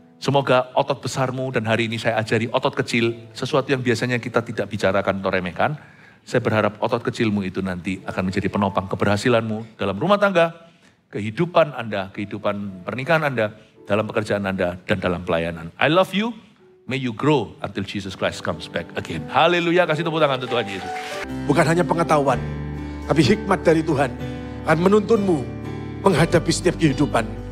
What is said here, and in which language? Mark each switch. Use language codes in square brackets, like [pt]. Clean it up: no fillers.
[id] Semoga otot besarmu, dan hari ini saya ajari otot kecil, sesuatu yang biasanya kita tidak bicarakan atau remehkan. Saya berharap otot kecilmu itu nanti akan menjadi penopang keberhasilanmu dalam rumah tangga, kehidupan Anda, kehidupan pernikahan Anda, dalam pekerjaan Anda, dan dalam pelayanan. [en] I love you, may you grow until Jesus Christ comes back again. [id] Haleluya, kasih tepuk tangan untuk Tuhan Yesus. Bukan hanya pengetahuan, tapi hikmat dari Tuhan akan menuntunmu menghadapi setiap kehidupan.